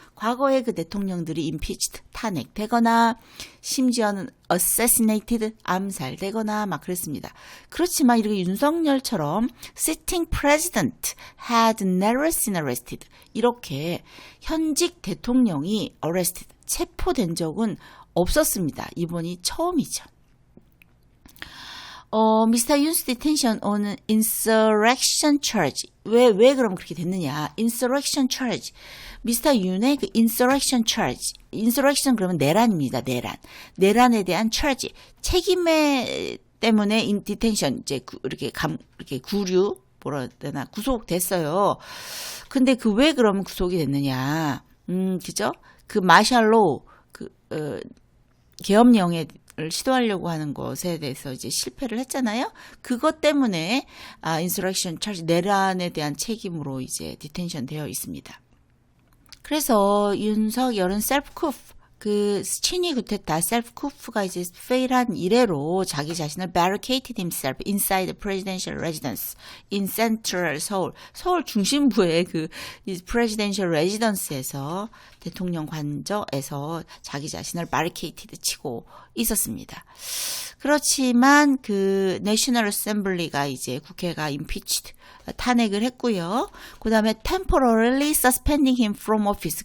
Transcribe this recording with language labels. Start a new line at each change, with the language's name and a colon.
Korean: 과거에 그 대통령들이 impeached 탄핵되거나 심지어는 assassinated 암살되거나 막 그랬습니다. 그렇지만 이렇게 윤석열처럼
English: sitting president had never been arrested
Korean: 이렇게 현직 대통령이 arrested 체포된 적은 없었습니다. 이번이 처음이죠.
English: Mr. Yoon's detention on insurrection charge.
Korean: 왜 그럼 그렇게 됐느냐? insurrection charge. Mr. Yoon의 그 insurrection charge. insurrection 그러면 내란입니다. 내란에 대한 charge. 책임에 때문에 detention 이제 이렇게 구류 뭐라 해야 되나 구속됐어요. 근데 그 왜 그러면 구속이 됐느냐? 그죠? 그 마샬로 계엄령을 시도하려고 하는 것에 대해서 이제 실패를 했잖아요. 그것 때문에 insurrection charge 내란에 대한 책임으로 이제 디텐션 되어 있습니다. 그래서 윤석열은 셀프-쿠프 그 친이 구테타 셀프-쿠프가 이제 페일한 이래로 자기 자신을
English: barricaded himself inside the presidential residence in central
Korean: 서울 중심부의 그 presidential residence에서 대통령 관저에서 자기 자신을 barricaded 치고 있었습니다. 그렇지만 그 National Assembly가 이제 국회가 impeached 탄핵을 했고요.
English: 그 다음에 temporarily suspending him from office.